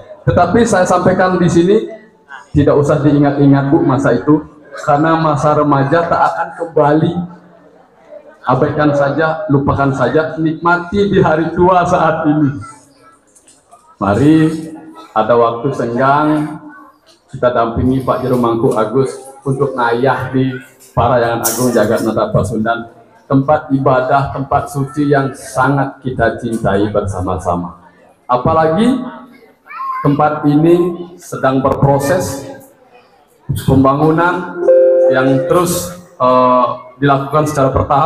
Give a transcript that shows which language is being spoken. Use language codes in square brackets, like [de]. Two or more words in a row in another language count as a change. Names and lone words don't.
[id] Tetapi saya sampaikan di sini, tidak usah diingat-ingat Bu masa itu, karena masa remaja tak akan kembali. Abaikan saja, lupakan saja, nikmati di hari tua saat ini. Mari ada waktu senggang, kita dampingi Pak Jero Mangku Agus untuk ngayah di Parayangan Agung Jagatnata Pasundan, tempat ibadah, tempat suci yang sangat kita cintai bersama-sama. Apalagi tempat ini sedang berproses pembangunan yang terus dilakukan secara bertahap.